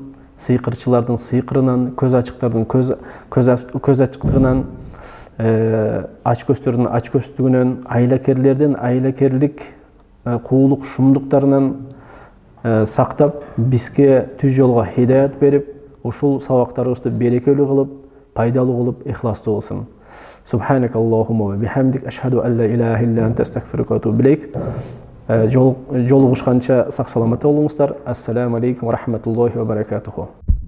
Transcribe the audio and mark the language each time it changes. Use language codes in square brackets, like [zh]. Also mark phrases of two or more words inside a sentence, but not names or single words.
[ky] Сыйкырчылардын сыйкырынан, көз ачыктардын көз ачыктыгынан, ач көздөрдүн ач көздүгүнөн, айлакерлердин айлакерлик куулук шумдуктарынан сактап, бизге түз жолго хидаят берип, ушул сабактарыбызды берекелүү кылып, пайдалуу кылып, ихластуу кылсын. [ar] سبحانك اللهم وبحمدك أشهد أن لا إله إلا أنت أستغفرك وأتوب إليك. [ky] Жолугушканча сак саламатта болуңуздар. [ar] السلام عليكم ورحمة الله وبركاته.